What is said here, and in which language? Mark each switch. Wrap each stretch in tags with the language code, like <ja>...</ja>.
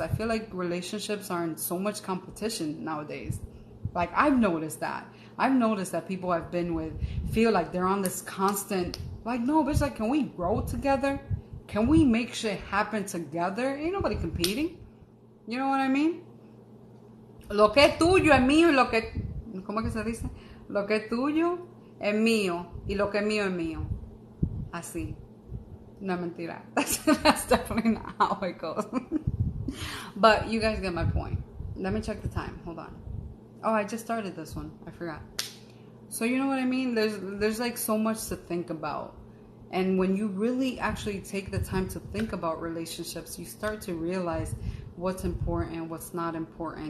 <en>I feel like relationships are in so much competition nowadays. Like, I've noticed that. I've noticed that people I've been with feel like they're on this constant, like, no, but it's like, can we grow together? Can we make shit happen together? Ain't nobody competing. You know what I mean?</en> <es>Lo que es tuyo es mío y lo que, ¿cómo que se dice? Lo que es tuyo es mío y lo que es mío es mío. Así. No, mentira.</es> <en>That's definitely not how it goes. But you guys get my point. Let me check the time. Hold on. Oh, I just started this one. I forgot. So you know what I mean? There's like so much to think about. And when you really actually take the time to think about relationships, you start to realize what's important, what's not important.</en>